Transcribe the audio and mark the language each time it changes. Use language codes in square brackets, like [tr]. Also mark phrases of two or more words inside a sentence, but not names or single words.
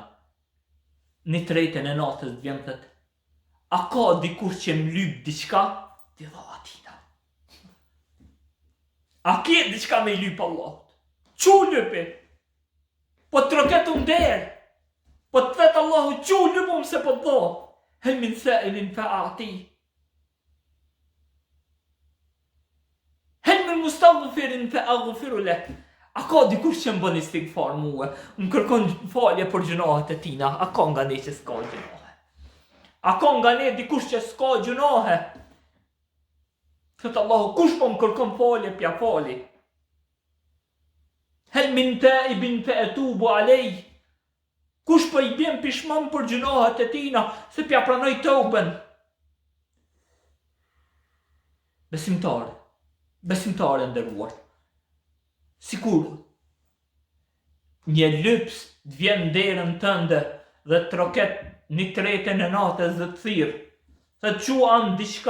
[sq] 1/3 e natës të vjen thët, a ka dikush që më lyp diçka, ti dha atina. A ke diçka me i lyp Allahut? Qu lypi? Po të troket unë derë, po të thët Allahu, qu lypum se po të dha. [ar] هل من سائل فأعطي. هل من مستغفر فأغفر له. [sq] A ka dikush që më bën istighfar mua, më kërkon falje për gjunahet e tina, a ka nga ne që s'ka gjunahe? A ka nga ne dikush që s'ka gjunahe? Thot Allahu, kush po më kërkon falje, pja fali. [ar] هل من تائب فأتوب عليه. [sq] Kush po i bjen pishman për gjunahet e tina, se pja pranoj tauben. Besimtare nderuar, sikur një lyps të vjen derën tënde dhe të troket një tretën e natës dhe të thirë, se të quan diçka,